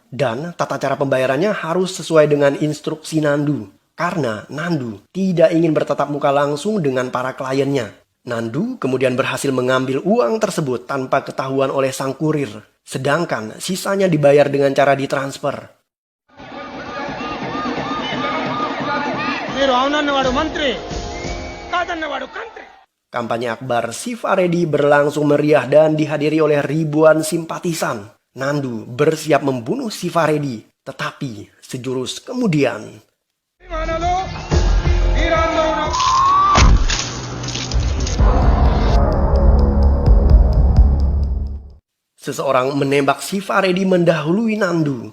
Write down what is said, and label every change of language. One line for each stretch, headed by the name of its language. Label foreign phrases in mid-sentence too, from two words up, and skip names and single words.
Indonesian: Dan tata cara pembayarannya harus sesuai dengan instruksi Nandu. Karena Nandu tidak ingin bertatap muka langsung dengan para kliennya. Nandu kemudian berhasil mengambil uang tersebut tanpa ketahuan oleh sang kurir. Sedangkan sisanya dibayar dengan cara ditransfer.
Telugu: మీరు అవునన్నవాడు మంత్రి కాదన్నవాడు కంత్రి.
Indonesian: Kampanye akbar Sifaredi berlangsung meriah dan dihadiri oleh ribuan simpatisan. Nandu bersiap membunuh Sifaredi, tetapi sejurus kemudian seseorang menembak Sifaredi mendahului Nandu.